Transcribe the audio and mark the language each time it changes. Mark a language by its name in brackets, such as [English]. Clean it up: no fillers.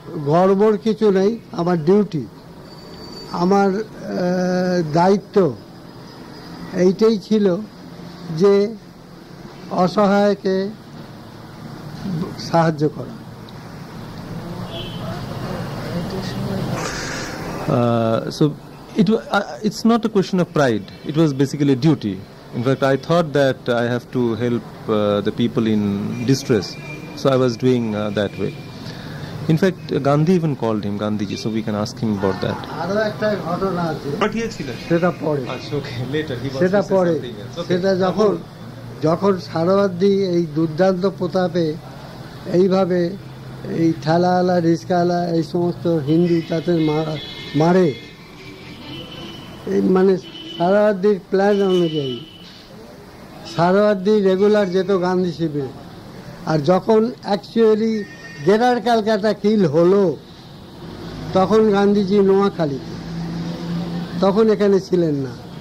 [Bangla] গর্বর কিছু নেই, আমার ডিউটি, আমার দায়িত্ব এইটাই ছিল যে অসহায়কে সাহায্য করা। [English] So it's not a question of pride, it was basically duty. In fact, I thought that I have to help the people in distress, so I was doing that way. In fact, Gandhi even called him Gandhiji, so we can ask him about that. [Bangla] আরো একটা ঘটনা আছে, পাঠিয়েছিলেন সেটা পরে, [English] আচ্ছা okay later হি [Bangla] সেটা পরে, সেটা যখন সারাবাদ্দি এই দুর্দান্ত প্রতাপে এইভাবে এই ঠেলাওয়ালা রিস্কাওয়ালা এই সমস্ত হিন্দু তাদের মারে, এই মানে সারাবাদ্দির প্ল্যান অনুযায়ী সারাবাদ্দি রেগুলার যেত গান্ধী শিবিরে, আর যখন অ্যাকচুয়ালি গ্রেটার ক্যালকাটা কিল হলো তখন গান্ধীজি নোয়াখালীতে, তখন এখানে ছিলেন না।